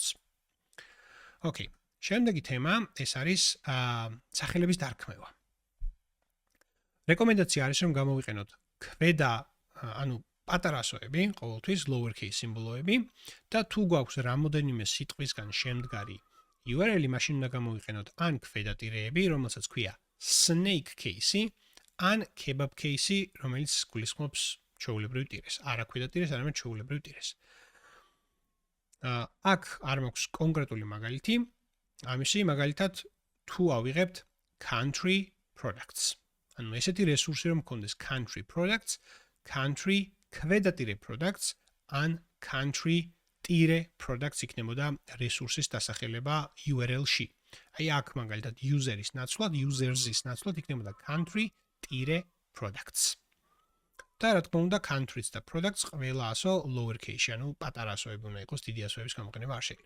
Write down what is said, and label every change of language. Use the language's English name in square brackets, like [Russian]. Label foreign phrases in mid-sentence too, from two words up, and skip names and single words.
[Georgian] Okay, შემდეგი თემა ეს არის სახელების დარქმევა. რეკომენდაცია არის რომ გამოვიყენოთ ქვედა, ანუ პატარა ასოები, ყოველთვის [English] lower case [Georgian] სიმბოლოები და თუ გვაქვს რამოდენიმე სიტყვისგან შემდგარი URL-ი, მაშინ უნდა გამოვიყენოთ ან ქვედა ტირეები, რომელსაც ქვია [English] snake case-ი, [Georgian] ან [English] kebab case-ი, [Georgian] რომელიც გულისხმობს ჩვეულებრივ ტირეს. არა ქვედა ტირეს, არამედ ჩვეულებრივ ტირეს. აქ არ მაქვს კონკრეტული მაგალითი. ამისი მაგალითად თუ ავიღებთ [English] country products. [Georgian] ანუ ესეთი რესურსი რომ მქონდეს [English] country products, [Georgian] country ქვედა ტირე products, ან country ტირე products იქნებოდა რესურსის დასახელება URL-ში. აი აქ მაგალითად user-ის ნაცვლად, users-ის ნაცვლად იქნებოდა country ტირე products. და რა თქმა უნდა countries და products ყველა ასო [English] lower case-ში, [Georgian] ანუ პატარა ასოები უნდა იყოს, დიდი ასოების გამოყენება არ შეიძლება.